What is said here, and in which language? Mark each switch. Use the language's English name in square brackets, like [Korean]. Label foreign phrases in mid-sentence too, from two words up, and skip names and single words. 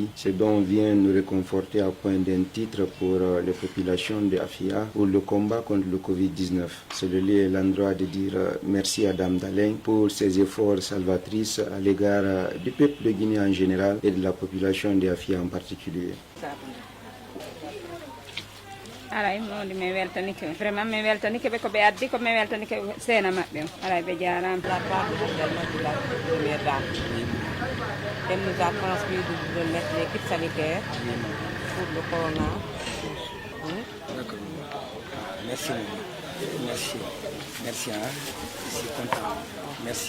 [French] Ce dont vient nous réconforter à point d'un titre pour les populations de Afia pour le combat contre le Covid-19. C'est le lieu et l'endroit de dire merci à Dame Dalein pour ses efforts salvatrices à l'égard du peuple de Guinée en général et de la population de Afia en particulier. [Fula] alay mawde mi weltanike vraiment mi weltanike ɓe ko ɓe addi ko mi weltanike seena maɓɓe o alay ɓe jarama. [French] La part de Hadja Halimatou, la première dame, elle nous a transmis de mettre les kits sanitaires pour le corona. D'accord. Merci. Merci. Je suis content. Merci.